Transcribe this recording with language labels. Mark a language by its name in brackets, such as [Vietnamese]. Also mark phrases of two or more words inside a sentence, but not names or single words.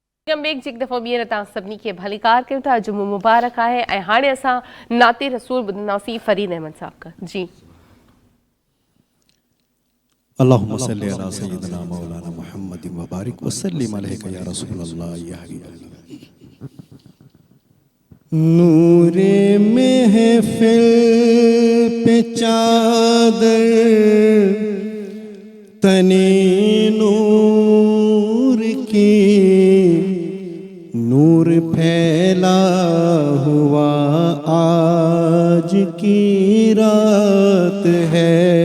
[English] welcome back [Sindhi] जी दफ़ो ॿीहर तव्हां सभिनी खे भलीकार कयूं था। जुमो मुबारक आहे ऐं हाणे असां नाते रसूल ॿुधंदासीं फरीद अहमद साहब खां। जी [Arabic] اللهم صل على سيدنا مولانا محمد وبارك وسلم عليك يا رسول الله يا حبيب الله. [Hindi] नूरे महफिल पे चादर तने नूर की, नूर फैला हुआ आज की रात है।